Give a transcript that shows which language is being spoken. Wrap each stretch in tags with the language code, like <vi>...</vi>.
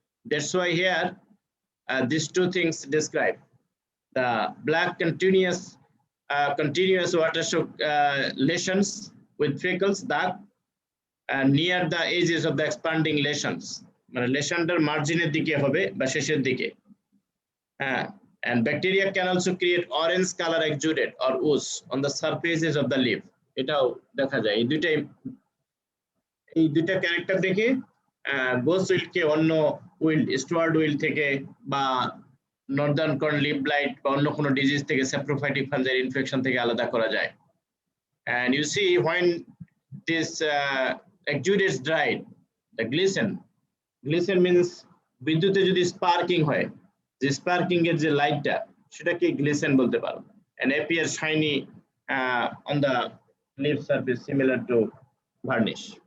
<en>That's why here these two things describe the black continuous water shock lesions with freckles, dark, and near the edges of the expanding lesions.</en> <bn>মানে লেশনটার মার্জিনের দিকে হবে বা শেষের দিকে।</bn> <en>And bacteria can also create orange color exudate or ooze on the surfaces of the leaf.</en> <bn>এটাও দেখা যায়। এই দুইটা ক্যারেক্টার দেখে গোস উইল্ডকে অন্য উইল্ড, স্টুয়ার্ড উইল্ড থেকে বা নর্দার্ন কর্ন লিভ ব্লাইট বা অন্য কোনো ডিজিজ থেকে স্যাপ্রোফাইটিক ফাঞ্জাইল ইনফেকশন থেকে আলাদা করা যায়।</bn> <en>And you see when this exudates dried, the glisten means</en> <bn>বিদ্যুতে যদি স্পার্কিং হয়, যে স্পার্কিং এর যে লাইটটা সেটাকে গ্লিসেন বলতে পারো,</bn> <en>and appear shiny on the leaf surface similar to varnish.</en>